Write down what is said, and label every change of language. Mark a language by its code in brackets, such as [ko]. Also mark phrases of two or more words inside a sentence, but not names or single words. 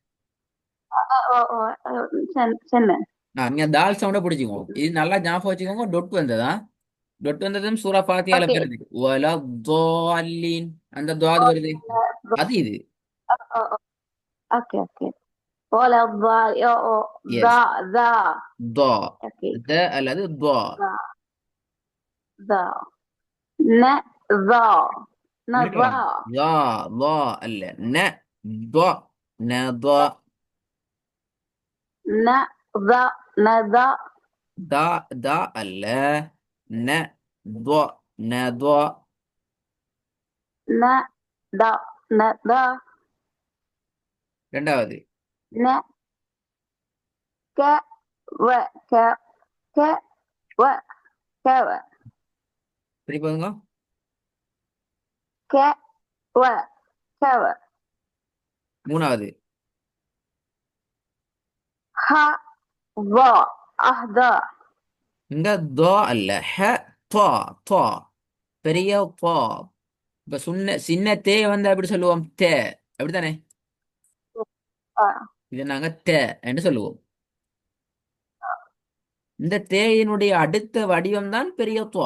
[ta] சென்னை நீங்க தால் சவுண்டை பிடிச்சிக்கோங்க. இது நல்லா ஞாபகம் வச்சுக்கோங்க. டொட் வந்ததா? டொட் வந்ததும் சூரா ஃபாத்தியால ஓகே வருது. [ar] ولا ضالين. [ta] அந்த துவாது வருது. அது இது. [en] okay okay [ar] ولا الضال [ta] எஸ். [ar] ذا [ta] துவா. اوكي த அல்லது துவா. [ar] ذا ذا ن ذا [ta] நீட்டவா? [ar] نذا [ta] யா, வா அல்ல. ந துவா. ந துவா. [ar] ن ذا نذا [ta] தா தா அல்ல. ந துவா. ந துவா. [ar] ن ذا نذا [ta] ரெண்டாவது. [ar] ن ك و ك ك و ك و [ta] திருப்பி பாருங்க. [ar] ك و ك و [ta] மூணாவது. [ar] ح ظا أهدى [ta] இங்க துவா அல்ல. ஹ துவா. துவா. பெரிய துவா. இப்ப சின்ன தே வந்து எப்படி சொல்லுவோம்? தே. அப்படித்தானே? இதை நாங்க தே என்று சொல்லுவோம். இந்த தேயினுடைய அடுத்த வடிவம் தான் பெரிய துவா.